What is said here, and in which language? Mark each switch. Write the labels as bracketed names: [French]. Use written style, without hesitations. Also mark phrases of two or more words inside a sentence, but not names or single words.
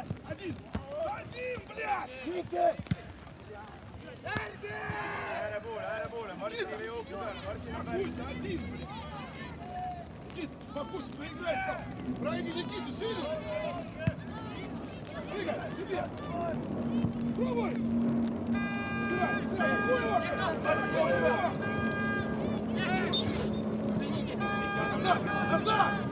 [Russian] Один! Один, блядь! [Estonian] Ääre poole, Martin ei jooksu peal, Martin on peal. [Russian] Успокойся, один, блядь! Никит, успокойся, поиграй сам! Пройди Никиту, сильно! Прыгай, себе! Пробуй! Играй, играй, атакуй его! Назад, назад!